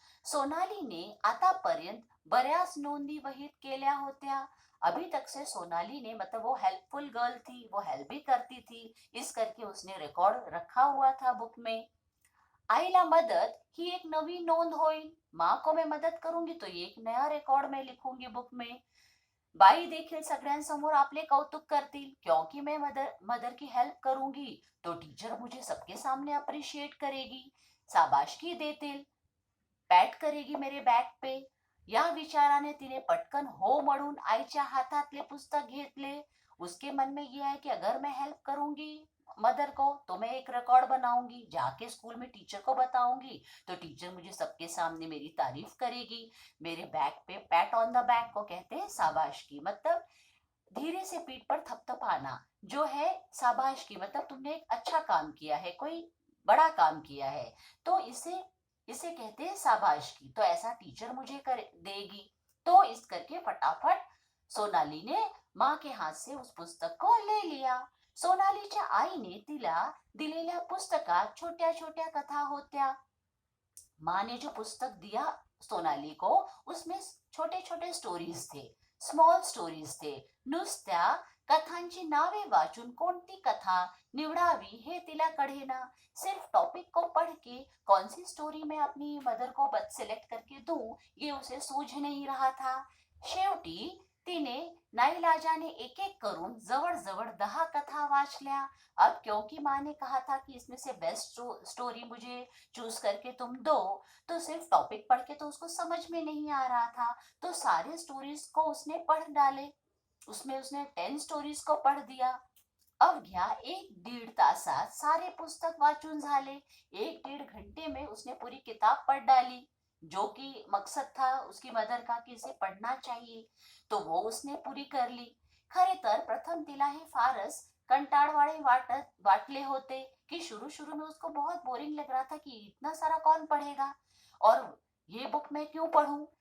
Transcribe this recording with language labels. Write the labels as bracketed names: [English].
[Marathi] सोनालीने आतापर्यंत बऱ्याच नोंदी वहीत केल्या होत्या. [Hindi] अभी तक से सोनाली ने, मतलब वो हेल्पफुल गर्ल थी, वो हेल्प भी करती थी, इस करके उसने रिकॉर्ड रखा हुआ था बुक में. [Marathi] आईला मदत ही एक नवी नोंद होईल. [Hindi] माँ को मैं मदद करूंगी तो ये एक नया रिकॉर्ड मैं लिखूंगी बुक में. [Marathi] बाई देखील सगळ्यांसमोर आपले कौतुक करतील, [Hindi] क्योंकि मैं मदर मदर की हेल्प करूंगी तो टीचर मुझे सबके सामने अप्रिशिएट करेगी, [Marathi] शाबाशकी देतील, [Hindi] पॅट करेगी मेरे बॅक पे. [Marathi] या विचाराने तिने पटकन हो म्हणून आईच्या हातातले पुस्तक घेतले. [Hindi] उसके मन में ये है कि अगर मैं हेल्प करूंगी मदर को तो मैं एक रिकॉर्ड बनाऊंगी, जाके स्कूल में टीचर को बताऊंगी, तो टीचर मुझे सबके सामने मेरी तारीफ करेगी. मेरे बैक पे, पैट ऑन द बैक को कहते हैं शाबाश की, मतलब धीरे से पीठ पर थपथपाना जो है. शाबाश की मतलब तुमने एक अच्छा काम किया है, कोई बड़ा काम किया है, तो इसे इसे कहते हैं शाबाश की. तो ऐसा टीचर मुझे कर देगी. तो इस करके फटाफट सोनाली ने माँ के हाथ से उस पुस्तक को ले लिया. [Marathi] सोनालीच्या आईने तिला दिलेल्या पुस्तकात छोट्या छोट्या कथा होत्या. [Hindi] माँ ने जो पुस्तक दिया सोनाली को, उसमें छोटे छोटे स्टोरीज थे, स्मॉल स्टोरीज थे. [Marathi] नुसत्या कथांची नावे वाचून कोणती कथा निवडावी हे तिला कळेना. [Hindi] सिर्फ टॉपिक को पढ़ के कौन सी स्टोरी मैं अपनी मदर को सिलेक्ट करके दूं, ये उसे सूझ नहीं रहा था. [Marathi] शेवटी तिने नाईलाजाने एक एक करून जवळ-जवळ 10 कथा वाचल्या. [Hindi] अब क्योंकि माँ ने कहा था कि इसमें से बेस्ट स्टोरी मुझे चूज करके तुम दो, तो सिर्फ टॉपिक पढ़ के तो उसको समझ में नहीं आ रहा था, तो सारे स्टोरीज को उसने पढ़ डाले. उसमें उसने 10 स्टोरीज को पढ़ दिया. [Marathi] अवघ्या 1-1.5 तासात सारे पुस्तक वाचून झाले. [Hindi] 1-1.5 घंटे में उसने पूरी किताब पढ़ डाली, जो कि मकसद था उसकी मदर का कि इसे पढ़ना चाहिए, तो वो उसने पूरी कर ली. [Marathi] खरे तर प्रथम तिला हे फारच कंटाळवाणे वाटले होते [Hindi] कि शुरू शुरू में उसको बहुत बोरिंग लग रहा था कि इतना सारा कौन पढ़ेगा और ये बुक मैं क्यों पढ़ूं.